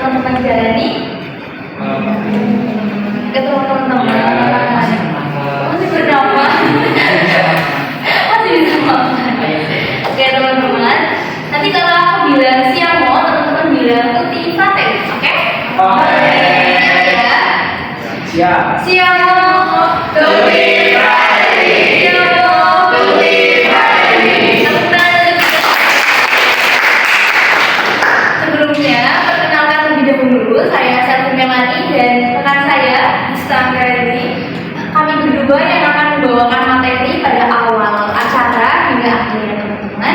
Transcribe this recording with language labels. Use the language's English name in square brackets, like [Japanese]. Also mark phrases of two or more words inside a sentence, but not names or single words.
[Indonesian] menjalani ketemu teman-teman masih bernama masih bisa makan. Oke teman-teman, nanti kalau aku bilang siamo, teman-teman bilang [Italian] tuti fate, [Indonesian] oke? Ya. Siap. [Italian] Siamo, tuti fate. Siamo, tuti fate. [Indonesian] Sebelumnya, perkenalkan terlebih dahulu, saya Selvi Melani dan rekan saya Ista Anggraini. Kami berdua yang akan membawakan materi pada awal acara hingga akhirnya teman-teman.